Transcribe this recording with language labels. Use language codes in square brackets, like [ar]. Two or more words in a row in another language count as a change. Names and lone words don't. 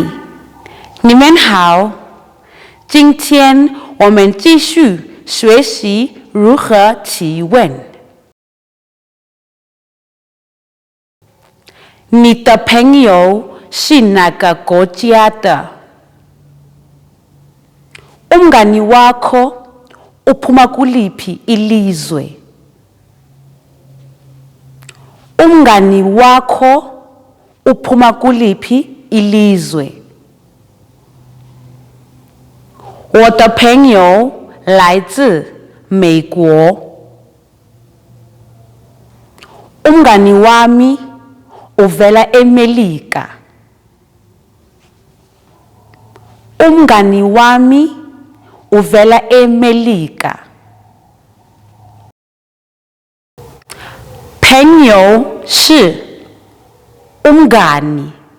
[zh] 你们好，今天我们继续学习如何提问。你的朋友是哪个国家的 ？ [zu] umngani wakho uphuma kuliphi ilizwe? umngani wakho uphuma kuliphi ilizwe? [zh] 我的朋友来自美国。 [zu] umngani wami uvela eMelika. umngani wami uvela eMelika. [zh] 朋友是 umngani.